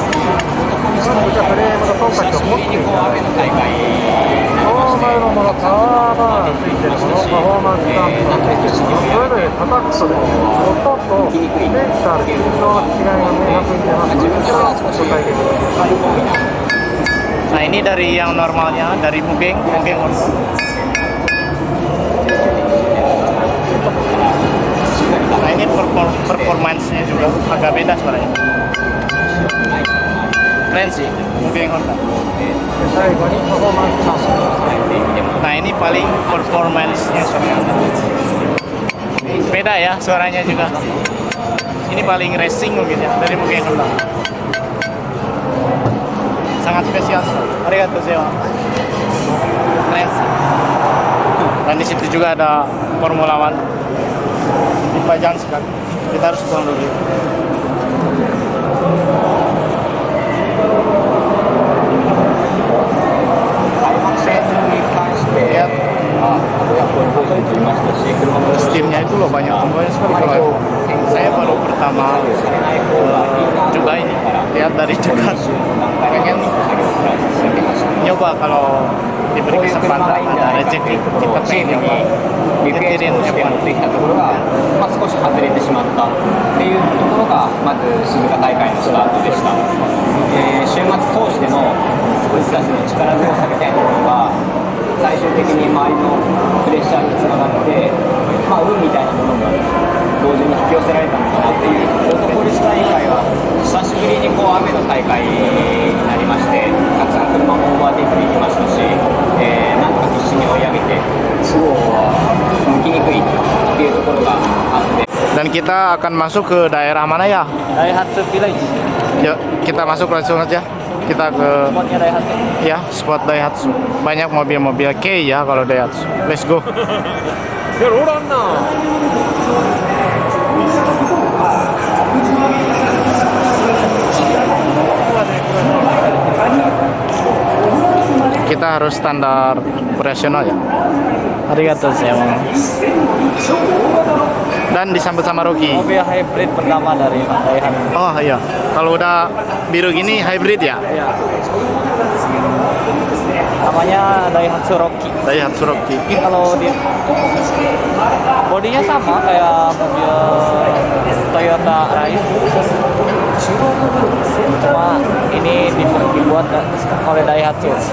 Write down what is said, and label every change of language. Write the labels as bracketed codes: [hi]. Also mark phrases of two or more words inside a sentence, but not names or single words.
[ja] じゃあフレームとトンカチを持っていただいて。ノーマルのもの、パワーバーがついてるもの、パフォーマンスダンプがついてるもの、それぞれ叩くとですね、音とセンサー、振動の違いが明確に出ますので、こちらをご体験ください。 [id] Nah ini dari yang normalnya, dari Mugeng Honda. Nah ini performance-nya juga agak beda suaranya. Keren sih, Mugeng Honda. Nah ini paling performance-nya suaranya. Beda ya suaranya juga. Ini paling racing mungkin ya dari Mugeng Honda. Sangat spesial. [ja] ありがとうございます. [id] Keren sih. Dan di situ juga ada Formula One. dipajang sekali. Kita harus buang dulu. Lihat setirnya itu loh, banyak komponen sekali. Kalau saya baru pertama juga ini, lihat dari dekat, pengen nyoba kalau diberi kesempatan ada rezeki, kita pengen nyoba ngetirin F1. [ja] 少し外れてしまったっていうところがまず鈴鹿大会のスタートでした、週末通しての僕たちの力強さみたいなものが最終的に周りのプレッシャーにつながって、運みたいなものが同時に引き寄せられたのかなっていう。ロートポリス大会は久しぶりにこう雨の大会になりまして、たくさん車もオーバーテイクできましたし、なんとか必死に追い上げて都合は向きにくいっていうところがあって。 [id] Dan kita akan masuk ke daerah mana ya? Daihatsu Village. Yuk, kita masuk langsung aja. Kita ke Spotnya Daihatsu. ya spot Daihatsu. Banyak mobil-mobil K ya kalau Daihatsu. [en] Let's go. [id] Kita harus standar operasional ya. [ja] ありがとうございます. [id] Dan disambut sama Rocky. Mobil hybrid pertama dari Daihatsu. Oh iya, kalau udah biru gini hybrid ya? Iya. Namanya Daihatsu Rocky. Daihatsu Rocky. Ini kalau dia bodinya sama kayak mobil Toyota Rise, cuma ini dibuat oleh Daihatsu.